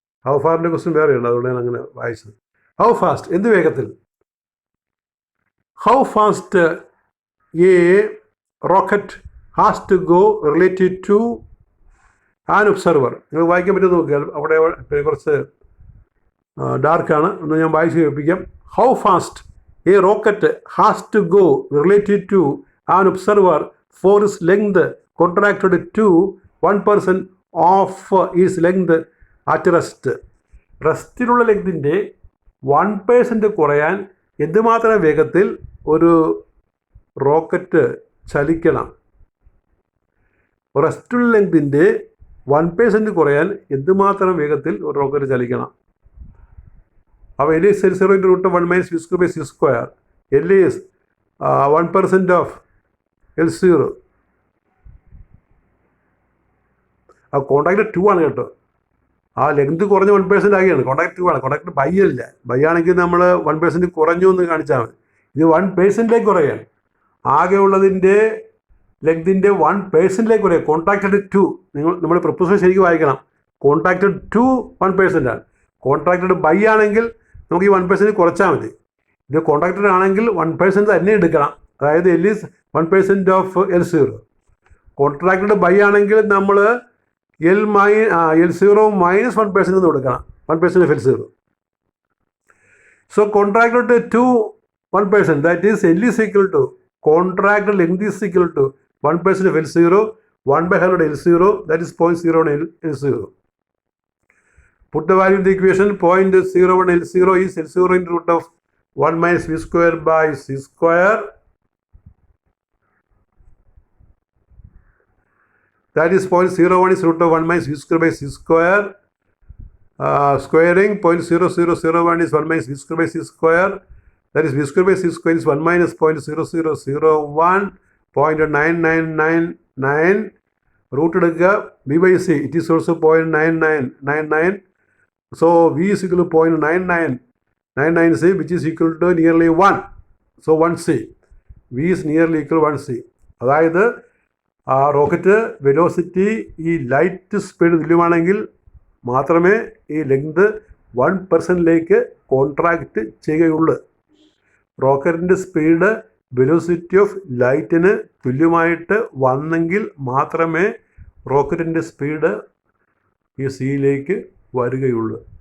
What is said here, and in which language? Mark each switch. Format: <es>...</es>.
<ml>How ഫാറിൻ്റെ question വേറെയുണ്ട്, അതുകൊണ്ട് ഞാൻ അങ്ങനെ വായിച്ചത്.</ml> <en>how fast,</en> <ml>എന്ത് വേഗത്തിൽ.</ml> <en>How fast a rocket has to go related to an observer.</en> <ml>നിങ്ങൾ വായിക്കാൻ പറ്റുമെന്ന് നോക്കിയാൽ അവിടെ കുറച്ച് ഡാർക്കാണ്, ഒന്ന് ഞാൻ വായിച്ച് കേൾപ്പിക്കാം.</ml> <en>How fast a rocket has to go related to an observer for its length contracted to 1% of its length at rest.</en> <ml>റെസ്റ്റിലുള്ള ലെങ്തിൻ്റെ 1% കുറയാൻ എന്തുമാത്രം വേഗത്തിൽ ഒരു റോക്കറ്റ് ചലിക്കണം. റെസ്റ്റുള്ള ലെങ്തിൻ്റെ 1% കുറയാൻ എന്തുമാത്രം വേഗത്തിൽ ഒരു റോക്കറ്റ് ചലിക്കണം.</ml> <en>അപ്പോൾ L is L0 into root of 1 minus v square by c square. L is 1% of L0.</en> <ml>ആ കോൺട്രാക്ട് 2 ആണ് കേട്ടോ. ആ ലെങ്ത് കുറഞ്ഞ 1% ആകിയാണ്. കോൺട്രാക്ട് 2 ആണ്. കോൺട്രാക്ട് ബൈ അല്ല. ബൈ ആണെങ്കിൽ നമ്മൾ 1% കുറഞ്ഞു എന്ന് കാണിച്ചാൽ മതി. ഇത് 1% കുറയാണ്. ആകെ ഉള്ളതിൻ്റെ ലെങ്തിൻ്റെ 1% കുറയും. കോൺട്രാക്റ്റഡ് 2, നമ്മൾ പ്രപ്പോസൽ ശരിക്കും വായിക്കണം. കോൺട്രാക്റ്റഡ് 2 1% ആണ്. കോൺട്രാക്റ്റഡ് ബൈ ആണെങ്കിൽ നമുക്ക് ഈ 1% കുറച്ചാൽ മതി. ഇത് കോൺട്രാക്റ്റഡ് ആണെങ്കിൽ 1% തന്നെ എടുക്കണം. അതായത്</ml> <en>L is 1% of L0.</en> <ml>Contracted by ആണെങ്കിൽ നമ്മൾ L0 മൈനസ് 1% എന്ന് കൊടുക്കണം.</ml> <en>1% of L0. So contracted 2 1%, that is L is equal to contracted length is equal to 1% of L0, 1 by 100 L0, that is 0.01 L0. Put the value in the equation. 0.01 L0 is L0 into root of 1 minus v square by c square. That is 0.01 is root of 1 minus v square by c square. Squaring 0.0001 is 1 minus v square by c square. That is v square by c square is 1 minus 0.0001, 0.9999. Root</en> <ml>എടുക്കുക,</ml> <en>b by c, it is also 0.9999. So v is equal to 0.9999c, which is equal to nearly 1. So 1c. v is nearly equal to 1c.</en> <ml>അതായത് ആ rocket velocity ഈ light speed തുല്യമാണെങ്കിൽ മാത്രമേ ഈ length 1%ലേക്ക് contract ചെയ്യുകയുള്ളൂ. റോക്കറ്റിൻ്റെ speed velocity of ലൈറ്റിന് തുല്യമായിട്ട് വന്നെങ്കിൽ മാത്രമേ റോക്കറ്റിൻ്റെ സ്പീഡ് ഈ സിയിലേക്ക് വരികയുള്ളൂ.</ml>